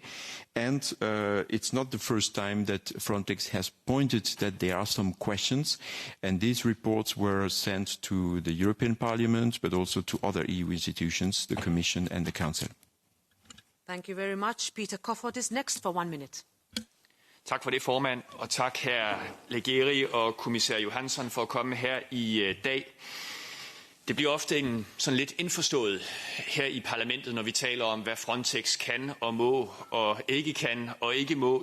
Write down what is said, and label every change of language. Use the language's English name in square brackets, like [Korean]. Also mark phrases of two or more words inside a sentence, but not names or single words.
[English] And it's not the first time that Frontex has pointed that there are some questions, and these reports were sent to the European Parliament, but also to other EU institutions, the Commission and the Council. Thank you very much. Peter Kofod is next for 1 minute. [Danish] Tak for det, formand, og tak herr Leggeri og kommissær Johansson for at komme her i dag. Det bliver ofte en sådan lidt indforstået her i parlamentet, når vi taler om, hvad Frontex kan og må og ikke må.